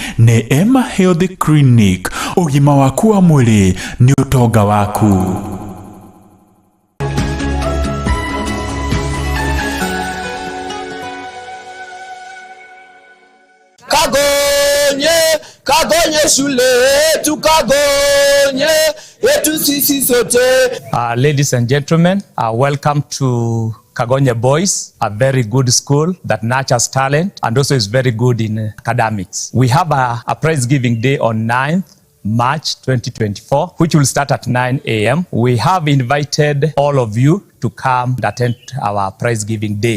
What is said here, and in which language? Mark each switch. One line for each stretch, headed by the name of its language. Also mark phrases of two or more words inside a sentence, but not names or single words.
Kikuyu: Neema Health Clinic, ũgima waku wa mwĩrĩ nĩ ũtonga waku.
Swahili: Kagonye shule tukagonye etu sisi sote.
English: Ladies and gentlemen, welcome to Kagonye Boys, a very good school that nurtures talent and also is very good in academics. We have a prize giving day on 9th March 2024, which will start at 9 a.m. We have invited all of you to come and attend our prize giving day.